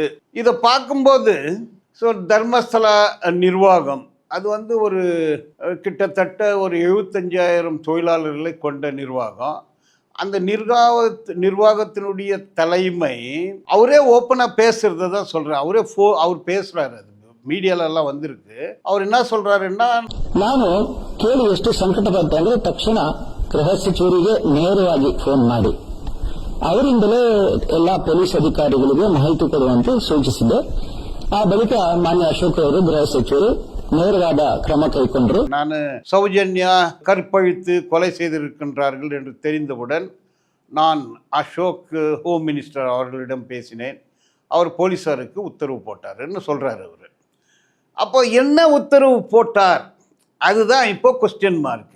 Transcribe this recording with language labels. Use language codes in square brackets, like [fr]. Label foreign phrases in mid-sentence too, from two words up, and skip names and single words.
[ta] இதை பார்க்கும்போது தர்மஸ்தலா நிர்வாகம் அது ஒரு கிட்டத்தட்ட ஒரு 75,000 தொழிலாளர்களை கொண்ட நிர்வாகம். அந்த நிர்வாகத்தினுடைய தலைமை அவரே ஓப்பனாக பேசுகிறத தான் சொல்கிறார். அவர் பேசுகிறாரு, அது மீடியாலெல்லாம் வந்திருக்கு. அவர் என்ன சொல்கிறாருன்னா, [kn] ನಾನು ಕೇಳಿ ಎಷ್ಟು ಸಂಕಟ ಪಟ್ಟೆ ಅಂದರೆ ತಕ್ಷಣ ಗೃಹ ಸಚಿವರಿಗೆ ನೇರವಾಗಿ ಫೋನ್ ಮಾಡಿ ಅವರಿಂದಲೇ ಎಲ್ಲ ಪೊಲೀಸ್ ಅಧಿಕಾರಿಗಳಿಗೆ ಮಾಹಿತಿ ಕೊಡುವಂತೆ ಸೂಚಿಸಿದೆ. ಆ ಬಳಿಕ ಮಾನ್ಯ ಅಶೋಕ್ ಅವರು ಗೃಹ ಸಚಿವರು ನೇರವಾದ ಕ್ರಮ ಕೈಗೊಂಡು [ta] நான் சௌஜன்யா கற்பழித்து கொலை செய்திருக்கின்றார்கள் என்று தெரிந்தவுடன் நான் அசோக் [en] home minister [ta] அவர்களிடம் பேசினேன். அவர் போலீஸாருக்கு உத்தரவு போட்டாருன்னு சொல்கிறார் அவர். அப்போ என்ன உத்தரவு போட்டார், அதுதான் இப்போ [en] question mark.